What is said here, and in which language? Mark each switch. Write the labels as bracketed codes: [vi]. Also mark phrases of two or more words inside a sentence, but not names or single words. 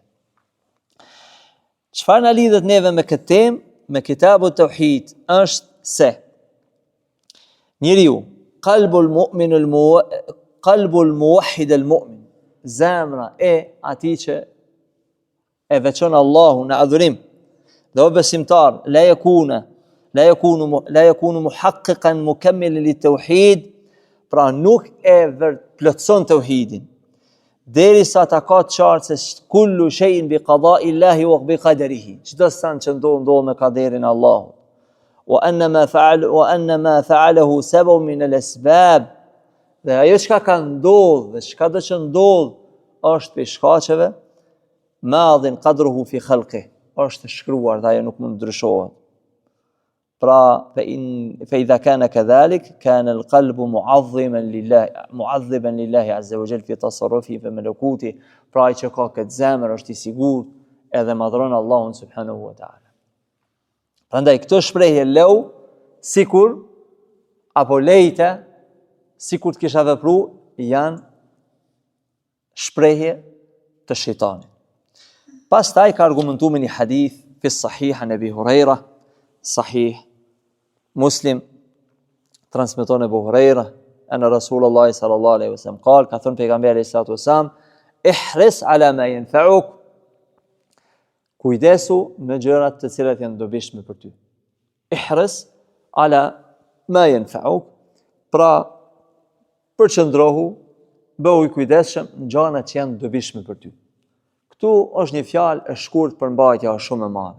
[sq] Çfarë na lidhet neve me këtë temë, me Kitabut Tauhid, është se njeriu, [ar] قلب الموحد المؤمن, [sq] zemra e atij që e veçon Allahun në adhurim, dhe o besimtar, [ar] لا يكون محققا مكملا للتوحيد, [sq] pra nuk e plotson tauhidin. Derisa ta ka të qartë se [ar] كل شيء بقضاء الله وبقدره. [sq] Çdo san që ndodh me kaderin e Allahut. [ar] وأن ما فعله سبب من الأسباب. [sq] Dhe ajo çka ka ndodhur dhe çka do të ndodh është për shkaqeve, [ar] ماض قدره في خلقه. [sq] Është shkruar dhe ajo nuk mund ndryshohet. [ar] Pra فإذا كان كذلك كان القلب معظما لله عز وجل في تصرفه في ملكوته. [sq] Pra ai që ka këtë zemër është i sigurt edhe madhron Allahun [ar] سبحانه وتعالى. [sq] Prandaj këto shprehje leu sikur apo lejte sikur të kisha vepruar janë shprehje të shejtanit. Pastaj ka argumentuar me një hadith [ar] في صحيح عن أبي هريرة, [sq] sahih Muslim, transmeton Abu Huraira, [ar] أن رسول الله صلى الله عليه وسلم قال, [sq] ka thënë pejgamberi [ar] صلى الله عليه وسلم, احرص على ما ينفعك. [sq] Kujdesu në gjërat të cilat janë dobishme për ty. [ar] احرص على ما ينفعك. [sq] Pra përqendrohu, bëhu i kujdesshëm në gjërat që janë dobishme për ty. Ktu është një fjalë e shkurt për mbajtja është shumë e madhe.